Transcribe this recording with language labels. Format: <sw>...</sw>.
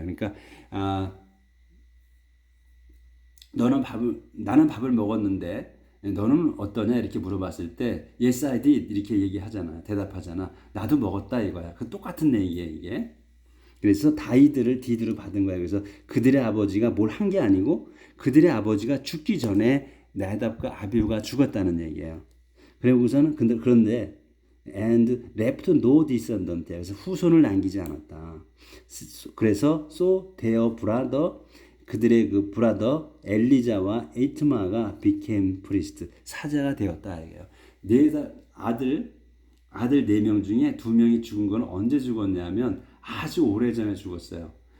<ko>그러니까 나는 밥을 먹었는데 너는 어떠냐 이렇게 물어봤을 때</ko> <en>Yes, I did</en> <ko>이렇게 얘기하잖아. 대답하잖아. 나도 먹었다 이거야. 그 똑같은 얘기예요, 이게. 그래서 다이들을 디드로 받은 거야. 그래서 그들의 아버지가 뭘 한 게 아니고 그들의 아버지가 죽기 전에 나답과 아비후가 죽었다는 얘기예요. 그리고서는 그런데</ko> <en>and left no descendant.</en> <ko>그래서 후손을 남기지 않았다. 그래서</ko> <en>so their brother,</en> <ko>그들의 그 브라더 엘리자와 에이트마가</ko> <en>became priest,</en> <ko>사제가 되었다 이게요. 아들 4명 중에 2명이 죽은 건 언제 죽었냐면 아주 오래전에 죽었어요.</ko>